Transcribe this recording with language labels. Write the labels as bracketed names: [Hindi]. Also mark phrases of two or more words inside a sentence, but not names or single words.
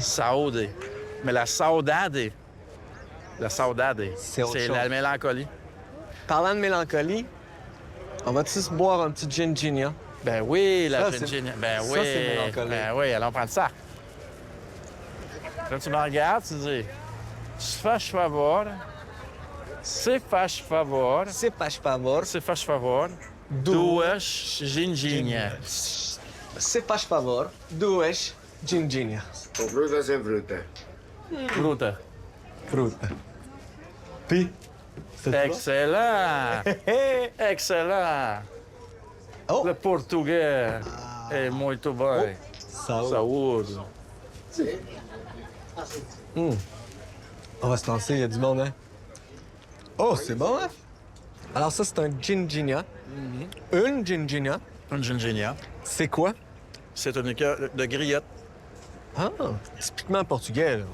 [French] Saudade. Mais la saudade, C'est autre chose. la mélancolie. Parlant de mélancolie, on va-tu se boire un petit gin ginia? Ben oui, la Ça, gin c'est- ginia. Ben ça, oui. c'est mélancolique. Ben oui, allons prendre ça. Là, tu me regardes, tu dis, [Portuguese] se faz favor, se faz favor, Se faz favor. se faz favor, duas ginginhas. Se faz favor, duas gin ginia. Com fruta ou sem fruta? Fruta. Fruta. Pi. [French] Excellent! Excellent! Oh. Le portugais [Portuguese] é muito bem. Saúde. [French] On va se lancer, il y a du monde, hein? Oh, c'est bon, hein? Alors ça, c'est un gin ginia. Une gin ginia. Une ginginha. C'est quoi? C'est une liqueur de griotte. Ah, typiquement portugais, là.